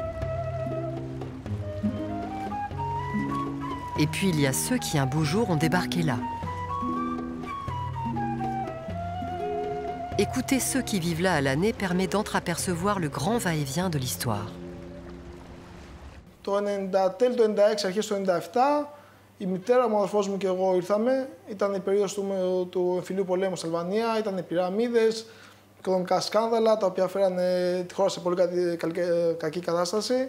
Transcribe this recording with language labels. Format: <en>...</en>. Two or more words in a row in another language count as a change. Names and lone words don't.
<fr>Et puis il y a ceux qui un beau jour ont débarqué là. Écouter ceux qui vivent là à l'année permet d'entreapercevoir le grand va-et-vient de l'histoire.</fr> <el>Το 90, τέλη του 96, αρχές του 97, η μητέρα μου, ο αδερφός μου και εγώ ήρθαμε. Ήταν η περίοδος του εμφυλίου πολέμου στην Αλβανία, ήταν οι πυραμίδες, οικονομικά σκάνδαλα, τα οποία φέρανε τη χώρα σε πολύ κακή κατάσταση.</el>